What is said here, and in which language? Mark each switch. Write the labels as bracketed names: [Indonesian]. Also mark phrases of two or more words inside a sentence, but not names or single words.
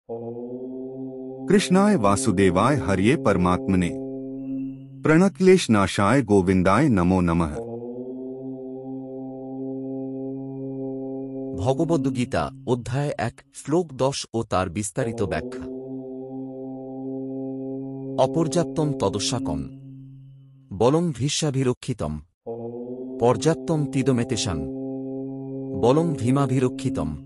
[Sanskrit] कृष्णाय वासुदेवाय हरिये परमात्मने प्रणक्लेश नाशाय गोविंदाय नमो नमः। [Bangla] ভগবদ্গীতা অধ্যায় 1 শ্লোক 10 ও তার বিস্তারিত ব্যাখ্যা। [Sanskrit] অপর্যাপ্তম তদস্যাকম বলং ভীষ্মাভিরক্ষিতম পর্যাপ্তম তিদমেতেশাং বলং ভীমাভিরক্ষিতম।